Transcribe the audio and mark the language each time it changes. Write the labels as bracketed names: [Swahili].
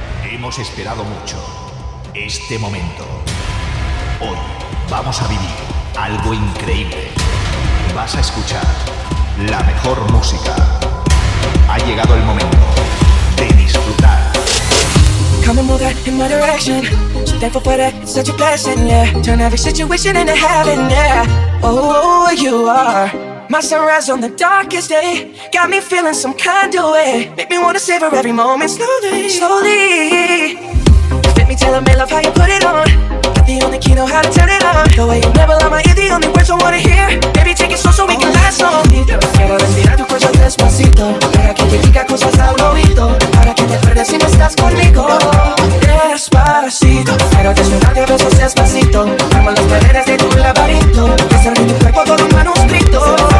[Spanish] Hemos esperado mucho este momento. Hoy vamos a vivir algo increíble. Vas a escuchar la mejor música. Ha llegado el momento de disfrutar. [English] Come and move that in my direction. So thankful for that, it's such a blessing, yeah. Turn every situation into heaven, yeah. Oh, you are my sunrise on the darkest day. Got me feeling some kind of way. Make me wanna savor every moment slowly, slowly. Let me tell me love how you put it on. Got the only key, know how to turn it on. The way you never lie my ear, the only words I wanna hear. Baby, take it slow so we can last long. [Spanish] Quiero respirar tu cuello despacito. Deja que te diga cosas al oído. Para que te acuerdes si no estás conmigo. Despacito, quiero desnudarte a besos despacito. Arma las paredes de tu laberinto. Hacer de tu cuerpo todo un manuscrito.